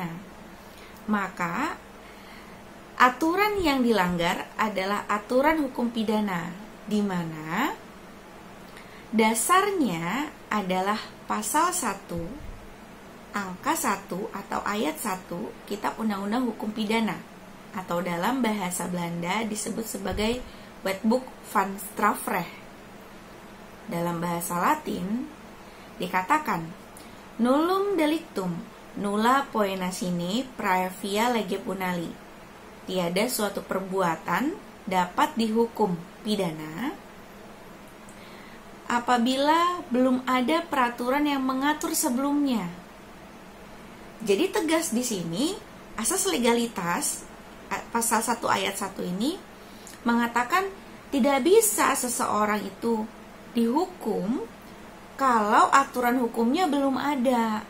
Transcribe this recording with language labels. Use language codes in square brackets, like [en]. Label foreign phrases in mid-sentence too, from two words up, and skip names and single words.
[id] Maka aturan yang dilanggar adalah aturan hukum pidana, di mana dasarnya adalah pasal 1, angka 1 atau ayat 1 Kitab Undang-Undang Hukum Pidana, atau dalam bahasa Belanda disebut sebagai Wetboek van Strafrecht. Dalam bahasa Latin dikatakan [la] nullum delictum nulla poena sine praevia lege punali. [id] Tiada suatu perbuatan dapat dihukum pidana apabila belum ada peraturan yang mengatur sebelumnya. Jadi tegas di sini asas legalitas pasal 1 ayat 1 ini mengatakan tidak bisa seseorang itu dihukum kalau aturan hukumnya belum ada.